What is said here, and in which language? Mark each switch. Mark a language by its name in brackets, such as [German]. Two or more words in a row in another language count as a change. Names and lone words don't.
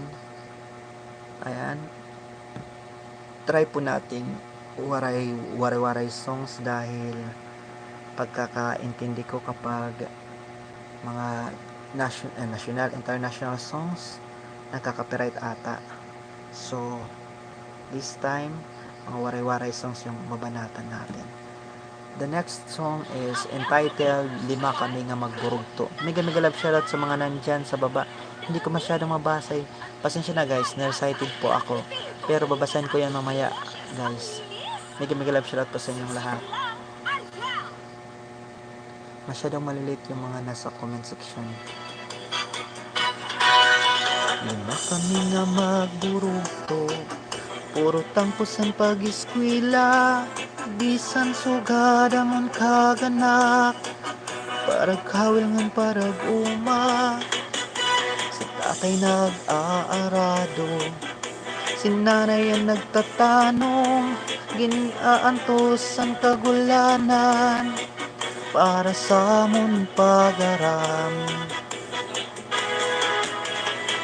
[Filipino] Ayan, try po nating waray songs dahil pagkakaintindi ko kapag mga [English] national, international songs [Filipino] nagka-copyright ata. [English] So this time [Filipino] mga waray songs yung mabanatan natin. [English] The next song is entitled Lima Kami Nga Magburugto. Mega love shoutout [Filipino] sa mga nandyan sa baba. Hindi ko masyadong mabasa. Pasensya na guys, nearsighted po ako. Pero babasahin ko yan mamaya guys. [English] Mega love shoutout [Filipino] po sa inyong lahat. Masyadong malilit yung mga nasa [English] comment section. [Waray] Lima kami nga magburugto, puro tampusan pag-eskwela, bisan sugada mon kaganak, parag kawil ngan parag uma. Si tatay nag-aarado, si nanay ang nagtatanong, ginaantos ang kagulanan, para sa mon pagaram.